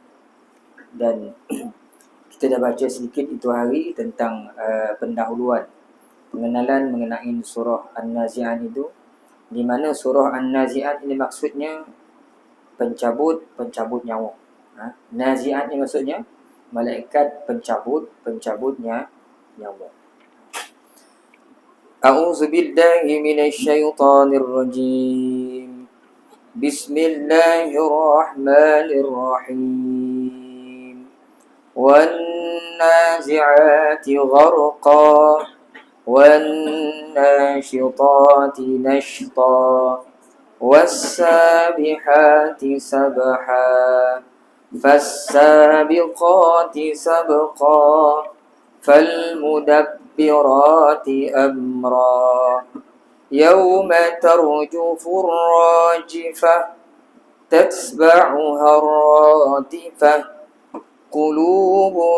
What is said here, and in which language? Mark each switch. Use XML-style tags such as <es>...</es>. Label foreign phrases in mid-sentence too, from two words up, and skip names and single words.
<ms>Dan kita dah baca sedikit itu hari tentang pendahuluan, pengenalan mengenai surah An-Nazi'at itu, di mana surah An-Nazi'at ini maksudnya pencabut nyawa. Nazi'at ini maksudnya malaikat pencabutnya nyawa.</ms> <ar>أعوذ بالله من الشيطان الرجيم. Bismillahirrahmanirrahim. والنازعات غرقا والناشطات نشطا والسابحات سبحا فالسابقات سبقا فالمدبرات أمرا يوم ترجف الراجفة تتبعها الرادفة قلوب</ar>